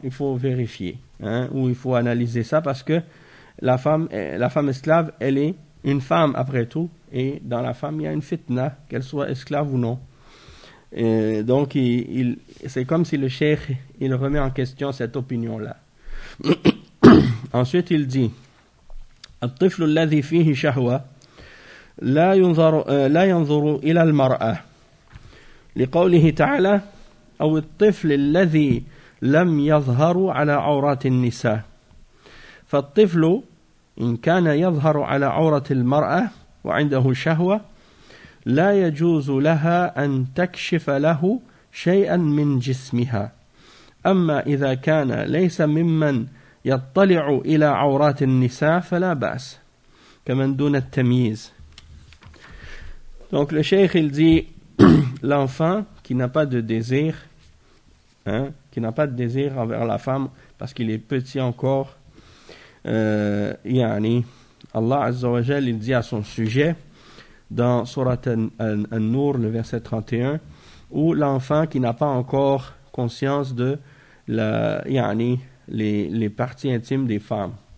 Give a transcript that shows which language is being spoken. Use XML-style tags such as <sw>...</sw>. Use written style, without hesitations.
<fr>Il faut vérifier, ou il faut analyser ça, parce que la femme esclave, elle est une femme après tout, et dans la femme, il y a une fitna, qu'elle soit esclave ou non. Et donc, il c'est comme si le cheikh, il remet en question cette opinion-là. Ensuite, il dit</fr> <ar>« الطفل الذي فيه شهوة لا ينظر إلى المرأة لقوله تعالى أو الطفل الذي لم يظهر على عورات النساء فالطفل إن كان يظهر على عورة المرأة وعنده شهوة لا يجوز لها أن تكشف له شيئا من جسمها أما إذا كان ليس ممن يطلع إلى عورات النساء فلا بأس كمن دون التمييز.</ar> <fr>Donc le cheikh il dit l'enfant qui n'a pas de désir, qui n'a pas de désir envers la femme parce qu'il est petit encore, Allah Azza wa Jal il dit à son sujet dans Sourate An-Nur le verset 31 où l'enfant qui n'a pas encore conscience de les parties intimes des femmes.</fr>